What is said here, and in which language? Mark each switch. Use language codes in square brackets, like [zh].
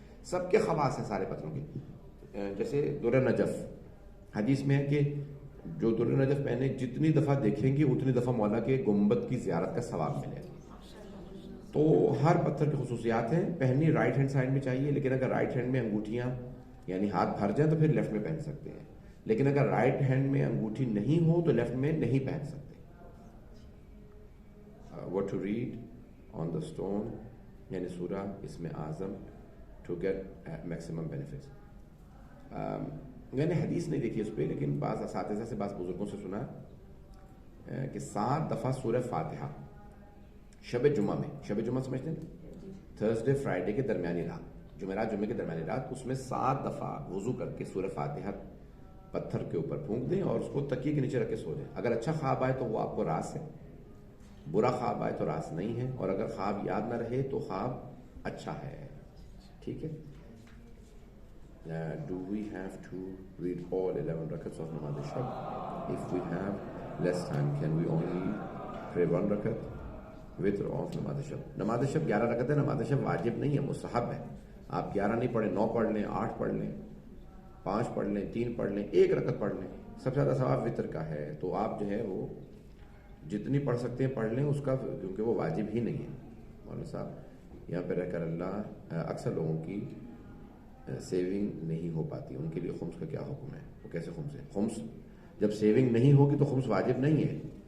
[ur] سب کے خواص ہیں سارے پتھروں کے. جیسے در نجف، حدیث میں ہے کہ جو در نجف پہنے جتنی دفعہ دیکھیں گے اتنی دفعہ مولا کے گنبد کی زیارت کا ثواب ملے. تو ہر پتھر کی خصوصیات ہیں. پہنی رائٹ ہینڈ سائڈ میں چاہیے، لیکن اگر رائٹ ہینڈ میں انگوٹھیاں یعنی ہاتھ بھر جائیں تو پھر لیفٹ میں پہن سکتے ہیں. لیکن اگر رائٹ ہینڈ میں انگوٹھی نہیں ہو تو لیفٹ میں نہیں پہن سکتے. [en] What to read on the stone [ur] یعنی سورہ اسم اعظم [en] to get maximum benefits. [ur] میں نے حدیث نہیں دیکھی اس پہ، لیکن بعض اساتذہ سے بعض بزرگوں سے سنا کہ 7 دفعہ سورہ فاتحہ شب جمعہ میں، شب جمعہ سمجھتے ہیں تھرسڈے فرائیڈے کے درمیانی رات، جمعرات جمعے کے درمیانی رات، اس میں 7 دفعہ وضو کر کے سورہ فاتحہ پتھر کے اوپر پھونک دیں اور اس کو تکیے کے نیچے رکھ کے سو جائیں. اگر اچھا خواب آئے تو وہ آپ کو راس ہے، برا خواب آئے تو راس نہیں ہے، اور اگر خواب یاد نہ رہے تو خواب اچھا ہے. ٹھیک ہے. [en] Do we have to read all 11 rakats of namaz shab? If we have less time, can we only pray 1 rakat witr of namaz shab? [ur] namaz shab 11 رکعت ہے. نماز شب واجب نہیں ہے، مستحب ہے. آپ 11 نہیں پڑھیں، 9 پڑھ لیں، 8 پڑھ لیں، 5 پڑھ لیں، 3 پڑھ لیں، 1 رکعت پڑھ لیں. سب سے زیادہ ثواب وطر کا ہے. تو آپ جو ہے وہ جتنی پڑھ سکتے ہیں پڑھ لیں اس کا، کیونکہ وہ واجب ہی نہیں ہے. مولانا صاحب یہاں پہ رہ کر اللہ اکثر لوگوں کی سیونگ نہیں ہو پاتی، ان کے لیے خمس کا کیا حکم ہے؟ وہ کیسے خمس ہے؟ خمس جب سیونگ نہیں ہوگی تو خمس واجب نہیں ہے.